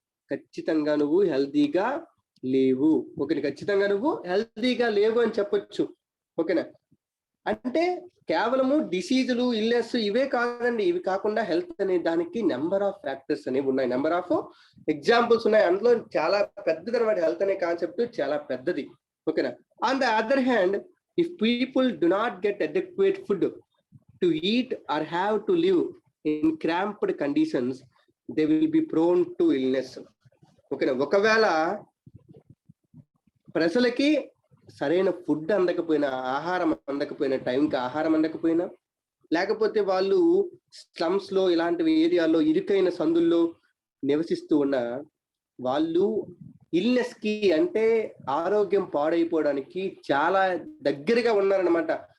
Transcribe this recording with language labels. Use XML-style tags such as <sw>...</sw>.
<te>ఖచ్చితంగా నువ్వు హెల్తీగా లేవు. ఓకే, ఖచ్చితంగా నువ్వు హెల్తీగా లేవు అని చెప్పొచ్చు. ఓకేనా. అంటే కేవలము డిసీజులు, ఇల్నెస్ ఇవే కాదండి, ఇవి కాకుండా హెల్త్ అనే దానికి నెంబర్ ఆఫ్ ఫ్యాక్టర్స్ అనేవి ఉన్నాయి, నెంబర్ ఆఫ్ ఎగ్జాంపుల్స్ ఉన్నాయి. అందులో చాలా పెద్దది అనమాట, హెల్త్ అనే కాన్సెప్ట్ చాలా పెద్దది. ఓకేనా.</te> <en>On the other hand, if people do not get adequate food to eat or have to live in cramped conditions, they will be prone to illness.</en> <te>ఓకేనా. ఒకవేళ ప్రజలకి సరైన ఫుడ్ అందకపోయినా, ఆహారం అందకపోయినా, టైంకి ఆహారం అందకపోయినా, లేకపోతే వాళ్ళు స్లమ్స్ లో ఇలాంటి ఏరియాలో ఇరుకైన సందుల్లో నివసిస్తూ ఉన్న వాళ్ళు ఇల్నెస్ కి అంటే ఆరోగ్యం పాడైపోవడానికి చాలా దగ్గరగా ఉన్నారనమాట.</te>